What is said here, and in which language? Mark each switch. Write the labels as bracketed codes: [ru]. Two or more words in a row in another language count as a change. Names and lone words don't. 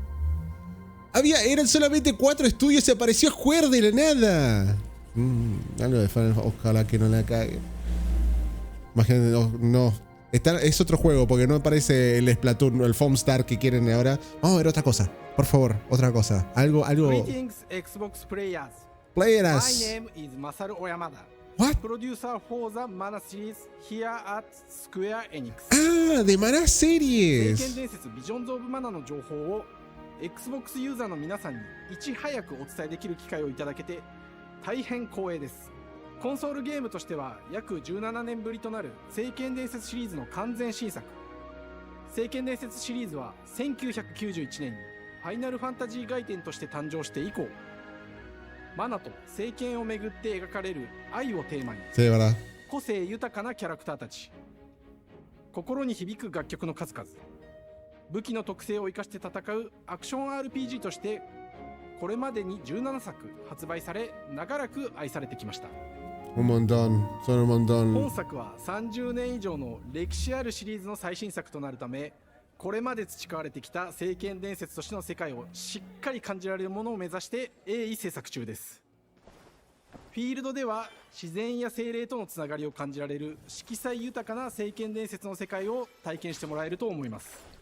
[es] Eran solamente 4 estudios y apareció Square de la nada. Algo de Final Fantasy, ojalá que no la cague. Imagínate, no. Es otro juego porque no aparece el Splatoon o el Foamstar que quieren ahora. Vamos a ver otra cosa, por favor, otra cosa. Algo. [en] Greetings, Xbox players. Players. My name is Masaru Oyamada. What? Producer for the Mana series here at Square Enix. [es] Ah, de Mana series. [ja] 聖剣伝説 Visions of Mana の情報を Xbox ユーザーの皆さんにいち早くお伝えできる機会をいただけて大変光栄です。コンソールゲームとしては約17年ぶりとなる聖剣伝説シリーズの完全新作。聖剣伝説シリーズは1991年にファイナルファンタジー外伝として誕生して以降、マナと聖剣をめぐって描かれる愛をテーマに、個性豊かなキャラクターたち、心に響く楽曲の数々、武器の特性を生かして戦うアクション RPG としてこれまでに17作発売され長らく愛されてきました。 [es] Un montón, son un montón. [ja] 本作は30年以上の歴史あるシリーズの最新作となるため、これまで培われてきた聖剣伝説としての世界をしっかり感じられるものを目指して鋭意制作中です。フィールドでは自然や精霊とのつながりを感じられる色彩豊かな聖剣伝説の世界を体験してもらえると思います。